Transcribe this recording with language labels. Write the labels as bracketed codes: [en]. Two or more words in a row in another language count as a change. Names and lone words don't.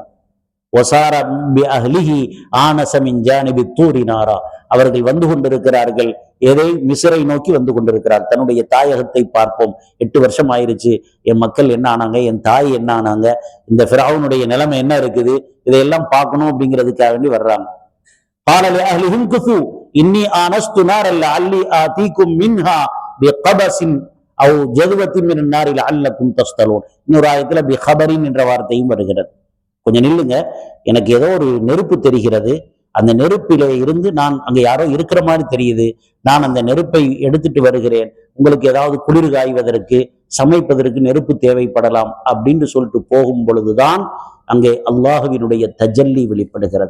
[ar] وسار بأهله آنس من جانب الطور نارا. [ta] அவர்கள் வந்து கொண்டிருக்கிறார்கள், எதை மிஸ்ரை நோக்கி வந்து கொண்டிருக்கிறார். தன்னுடைய தாயகத்தை பார்ப்போம். 8 வருஷம் ஆயிருச்சு, என் மக்கள் என்ன ஆனாங்க, என் தாய் என்ன ஆனாங்க, இந்த ஃபிரௌனுடைய நிலைமை என்ன இருக்குது, இதையெல்லாம் பார்க்கணும் அப்படிங்கிறதுக்காக வேண்டி வர்றாங்க. [ar] قال لأهلهم كثوا إني آنست نارا لعلي آتيكم منها بقبس أو جذوة من النار لعلكم تصطلون. [ta] இன்னொரு ஆயத்துல பிகபரின் என்ற வார்த்தையும் வருகிறது. கொஞ்சம் நில்லுங்க, எனக்கு ஏதோ ஒரு நெருப்பு தெரிகிறது, அந்த நெருப்பிலே இருந்து நான், அங்க யாரோ இருக்கிற மாதிரி தெரியுது, நான் அந்த நெருப்பை எடுத்துட்டு வருகிறேன், உங்களுக்கு ஏதாவது குளிர் காய்வதற்கு சமைப்பதற்கு நெருப்பு தேவைப்படலாம் அப்படின்னு சொல்லிட்டு போகும் பொழுதுதான் அங்கே அல்லாஹுவினுடைய தஜல்லி வெளிப்படுகிறது.